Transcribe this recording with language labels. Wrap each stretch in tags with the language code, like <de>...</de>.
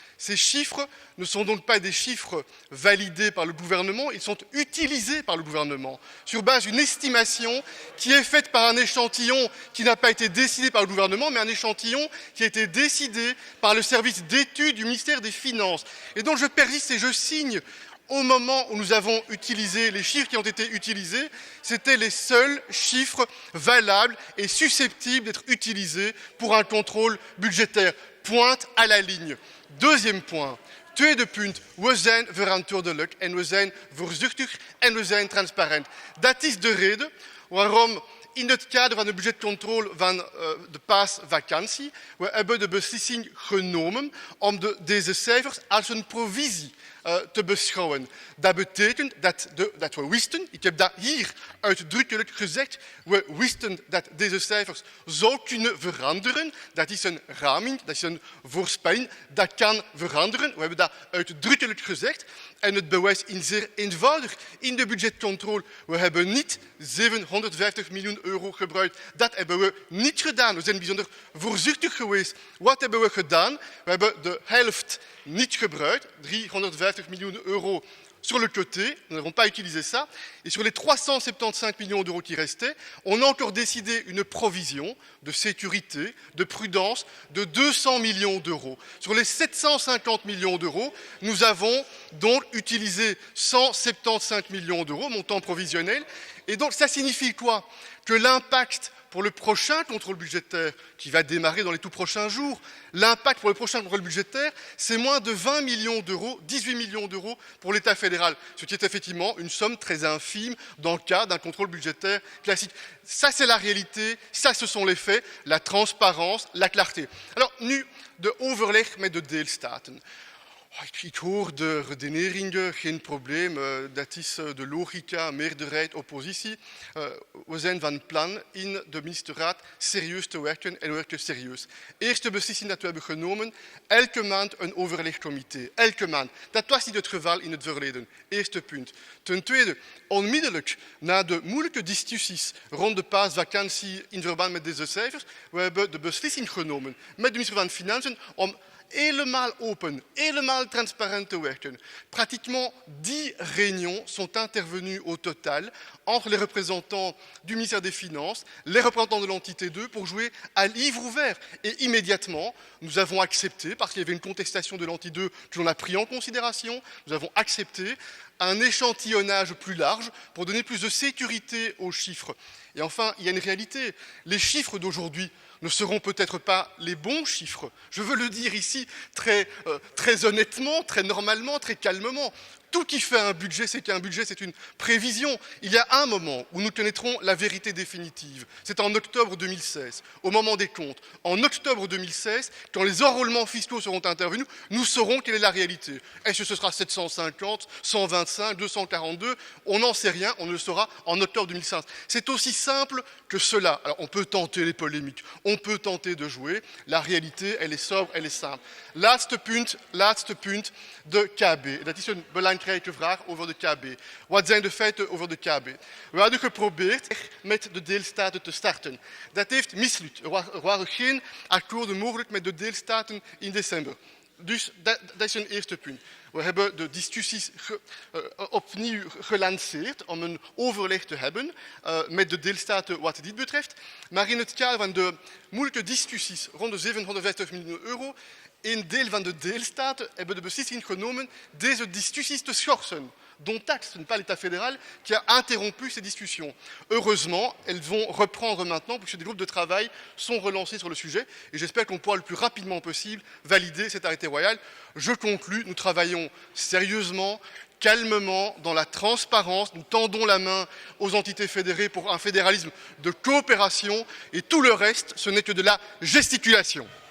<fr>Ces chiffres ne sont donc pas des chiffres validés par le gouvernement, ils sont utilisés par le gouvernement sur base d'une estimation qui est faite par un échantillon qui n'a pas été décidé par le gouvernement, mais un échantillon qui a été décidé par le service d'études du ministère des Finances. Et donc je persiste et je signe. Au moment où nous avons utilisé les chiffres qui ont été utilisés, c'était les seuls chiffres valables et susceptibles d'être utilisés pour un contrôle budgétaire. Pointe à la ligne. Deuxième point.</fr> <nl>Tweede punt, we zijn verantwoordelijk en we zijn voorzichtig en we zijn transparant. Dat is de reden waarom in het kader van de budgetcontrole van de paasvakantie we hebben de beslissing genomen om deze cijfers als een provisie te beschouwen. Dat betekent dat we wisten, ik heb dat hier uitdrukkelijk gezegd, we wisten dat deze cijfers zou kunnen veranderen. Dat is een raming, dat is een voorspelling, dat kan veranderen. We hebben dat uitdrukkelijk gezegd. En het bewijs is zeer eenvoudig. In de budgetcontrole, we hebben niet 750 miljoen euro gebruikt. Dat hebben we niet gedaan. We zijn bijzonder voorzichtig geweest. Wat hebben we gedaan? We hebben de helft niet gebruikt,</nl> <fr>350 millions d'euros sur le côté, nous n'avons pas utilisé ça, et sur les 375 millions d'euros qui restaient, on a encore décidé une provision de sécurité, de prudence, de 200 millions d'euros. Sur les 750 millions d'euros, nous avons donc utilisé 175 millions d'euros, montant provisionnel, et donc ça signifie quoi? Que l'impact pour le prochain contrôle budgétaire, qui va démarrer dans les tout prochains jours, l'impact pour le prochain contrôle budgétaire, c'est moins de 20 millions d'euros, 18 millions d'euros pour l'État fédéral, ce qui est effectivement une somme très infime dans le cadre d'un contrôle budgétaire classique. Ça, c'est la réalité, ça, ce sont les faits, la transparence, la clarté.</fr> <nl>Alors, nu de overleg met de deelstaten. Ik hoor de redeneringen, geen probleem. Dat is de logica, meerderheid, oppositie. We zijn van plan in de ministerraad serieus te werken en we werken serieus. Eerste beslissing dat we hebben genomen, elke maand een overlegcomité. Elke maand. Dat was niet het geval in het verleden. Eerste punt. Ten tweede, onmiddellijk na de moeilijke discussies rond de paasvakantie in verband met deze cijfers, we hebben de beslissing genomen met de minister van Financiën om helemaal open, helemaal transparant te werken.</nl> <fr>Pratiquement 10 réunions sont intervenues au total entre les représentants du ministère des Finances, les représentants de l'entité 2 pour jouer à livre ouvert. Et immédiatement, nous avons accepté, parce qu'il y avait une contestation de l'entité 2 que l'on a pris en considération, nous avons accepté un échantillonnage plus large pour donner plus de sécurité aux chiffres. Et enfin, il y a une réalité. Les chiffres d'aujourd'hui ne seront peut-être pas les bons chiffres. Je veux le dire ici très honnêtement, très normalement, très calmement. Tout qui fait un budget, c'est qu'un budget, c'est une prévision. Il y a un moment où nous connaîtrons la vérité définitive. C'est en octobre 2016, au moment des comptes. En octobre 2016, quand les enrôlements fiscaux seront intervenus, nous saurons quelle est la réalité. Est-ce que ce sera 750, 125, 242 ? On n'en sait rien, on ne le saura en octobre 2015. C'est aussi simple que cela. Alors, on peut tenter les polémiques, on peut tenter de jouer. La réalité, elle est sobre, elle est simple.</fr> <nl>Laatste punt de KB. Dat is een belangrijke vraag over de KB. Wat zijn de feiten over de KB? We hadden geprobeerd met de deelstaten te starten. Dat heeft mislukt. Er waren geen akkoorden mogelijk met de deelstaten in december. Dus dat is een eerste punt. We hebben de discussies opnieuw gelanceerd om een overleg te hebben met de deelstaten wat dit betreft. Maar in het kader van de moeilijke discussies rond de 750 miljoen euro, een deel van de deelstaten hebben de beslissing genomen deze discussies te schorsen.</nl> <fr>Dont acte, ce n'est pas l'État fédéral qui a interrompu ces discussions. Heureusement, elles vont reprendre maintenant puisque des groupes de travail sont relancés sur le sujet et j'espère qu'on pourra le plus rapidement possible valider cet arrêté royal. Je conclus, nous travaillons sérieusement, calmement, dans la transparence, nous tendons la main aux entités fédérées pour un fédéralisme de coopération et tout le reste, ce n'est que de la gesticulation.</fr>